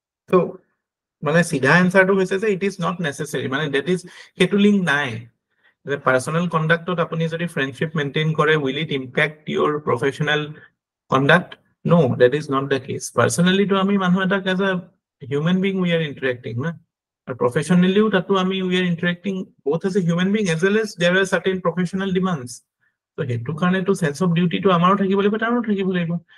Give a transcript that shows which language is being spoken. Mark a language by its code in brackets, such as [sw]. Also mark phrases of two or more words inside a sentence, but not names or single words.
[en] So [as] মানে সিধা এনসাৰটো হৈছে যে [en] it is not necessary মানে that is [as] হেতু লিংক নাই যে [en] personal conductত [as] আপুনি যদি ফ্রেন্ডশিপ মেইনটেইন কৰে [en] will it impact your professional conduct no that is not the case পার্সোনালি [as] তো আমি মানুহ এটা [en] as a human being we are interacting না আর প্রফেশনালিও [as] তাতো আমি [en] we are interacting both as a human being as well as there are certain professional demands [as] তো হেতু কাৰণে তো [en] sense of duty [as] তো আমাৰো থাকিব লাগিব [en] তাৰো থাকিব লাগিব